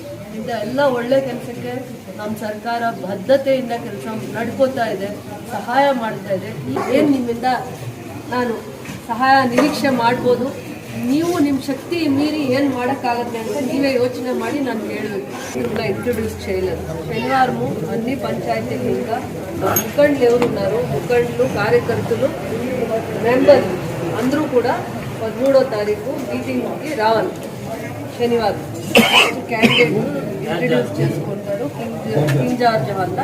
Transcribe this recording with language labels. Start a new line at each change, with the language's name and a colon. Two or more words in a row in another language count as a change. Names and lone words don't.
Kannada: ಇಂಥ ಎಲ್ಲ ಒಳ್ಳೆ ಕೆಲಸಕ್ಕೆ ನಮ್ಮ ಸರ್ಕಾರ ಬದ್ಧತೆಯಿಂದ ಕೆಲಸ ನಡ್ಕೋತಾ ಇದೆ, ಸಹಾಯ ಮಾಡ್ತಾ ಇದೆ. ಏನು ನಿಮ್ಮಿಂದ ನಾನು ಸಹಾಯ ನಿರೀಕ್ಷೆ ಮಾಡ್ಬೋದು, ನೀವು ನಿಮ್ಮ ಶಕ್ತಿ ಮೀರಿ ಏನು ಮಾಡೋಕ್ಕಾಗತ್ತೆ ಅಂತ ನೀವೇ ಯೋಚನೆ ಮಾಡಿ ನಾನು ಹೇಳಬೇಕು.
Telugu: ఇంకా ఇంట్రొడ్యూస్ చేయలేదు. శనివారము అన్ని పంచాయతీలు ఇంకా ముఖండ్లు ఎవరున్నారు, ముఖండ్లు కార్యకర్తలు మెంబర్లు అందరూ కూడా 13వ తారీఖు మీటింగ్కి రావాలి. శనివారం
English: candidate introduce
Telugu: చేసుకుంటారు కింగ్ జార్జ్ వల్ల.